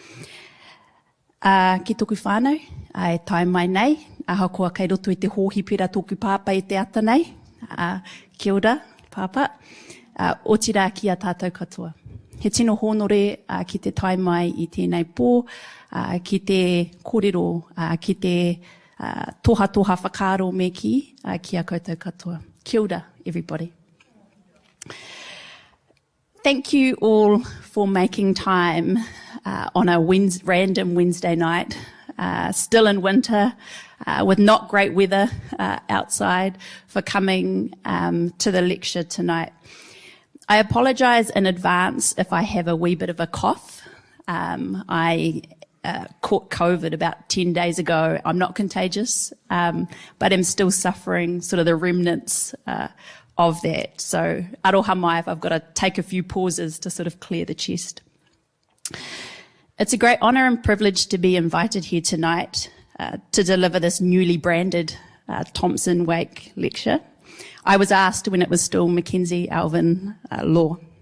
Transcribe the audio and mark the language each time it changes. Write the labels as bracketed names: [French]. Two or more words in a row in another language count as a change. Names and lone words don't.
[Māori] Ki tōku whānau, e tai mai nei, ahakoa kei roto i te hōhi pira tōku pāpa i te ata nei, kia ora, pāpa, o tira ki a tātou katoa. He tino hōnore ki te tai mai i tēnei pō, ki te kōrero, ki te toha whakaaro me ki a koutou katoa. Kia ora, [English] everybody. Thank you all for making time on a random Wednesday night, still in winter, with not great weather outside, for coming to the lecture tonight. I apologise in advance if I have a wee bit of a cough. I caught COVID about 10 days ago. I'm not contagious, but I'm still suffering sort of the remnants of that. So [Māori] aroha mai [English] if I've got to take a few pauses to sort of clear the chest. It's a great honour and privilege to be invited here tonight to deliver this newly branded Thompson Wake lecture. I was asked when it was still Mackenzie Alvin Law.